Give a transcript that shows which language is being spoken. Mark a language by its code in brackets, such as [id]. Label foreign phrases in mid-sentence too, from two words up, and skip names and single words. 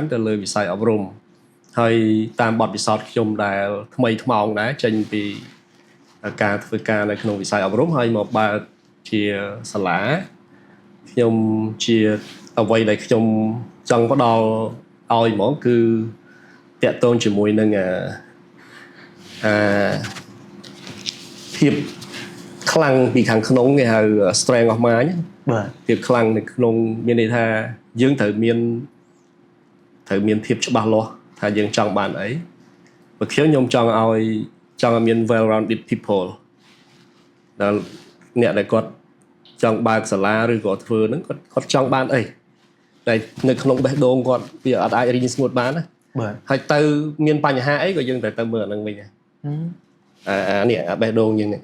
[km] ទៅលើវិស័យអប់រំហើយតាមបទពិសោធន៍ខ្ញុំដែលថ្មីថ្មោងដែរចេញពីការធ្វើការនៅក្នុងវិស័យអប់រំហើយមកបើកជាសាលាខ្ញុំជាអ្វីដែលខ្ញុំចង់ផ្ដល់ឲ្យហ្មងគឺតកតងជាមួយនឹងភាពខ្លាំងពីខាងក្នុងគេហៅ [en] strength of mind [km] បាទ ភាពខ្លាំងនៅក្នុងមានន័យថាយើងត្រូវមានភាពច្បាស់លាស់ថាយើងចង់បានអីបើខ្ញុំចង់ឲ្យមាន [en] well rounded people [km] ដែលអ្នកដែលគាត់ចង់បើកសាលាឬក៏ធ្វើហ្នឹងគាត់ចង់បានអីតែនៅក្នុងបេះដូងគាត់វាអត់អាចរីងស្ងួតបានណា បាទ ហើយទៅមានបញ្ហាអីក៏យើងត្រូវទៅមើលអាហ្នឹងវិញនេះបេះដូងយើងនេះ